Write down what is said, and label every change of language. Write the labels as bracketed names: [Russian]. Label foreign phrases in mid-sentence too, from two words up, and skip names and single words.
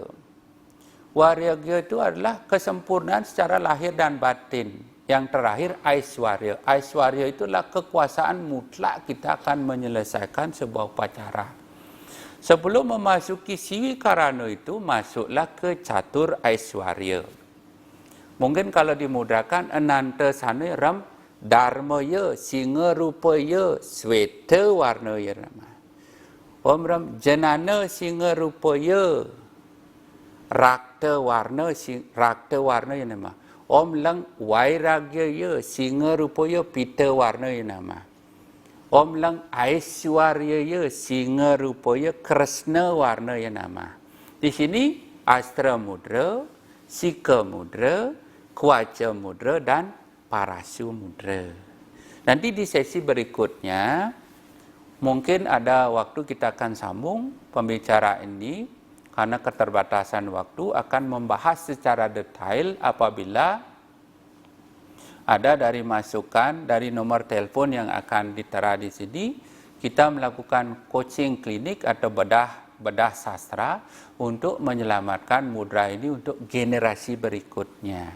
[Indonesian] Vairagya itu adalah kesempurnaan secara lahir dan batin. Yang terakhir, aiswarya. Aiswarya itulah kekuasaan mutlak kita akan menyelesaikan sebuah upacara. Sebelum memasuki Siwi Karana itu, masuklah ke Catur Aiswarya. Mungkin kalau dimudrahkan, [Sanskrit] Ananta Sana Ram Dharmaya, Singa Rupaya, Sweta Warnaya nama. Om Ram Janana Singa Rupaya, Rakta Warnaya nama. Om Lang Vairagya Singa Rupaya, Pita Warnaya nama. Om Lang Aiswarya Singa Rupaya, Krishna Warnaya nama. [Indonesian] Di sini Astra Mudra, Sika Mudra, Kwaca Mudra, dan Parasu Mudra. Nanti di sesi berikutnya, mungkin ada waktu kita akan sambung pembicaraan ini, karena keterbatasan waktu akan membahas secara detail apabila ada dari masukan dari nomor telepon yang akan ditera di sini, kita melakukan coaching klinik atau bedah sastra untuk menyelamatkan mudra ini untuk generasi berikutnya.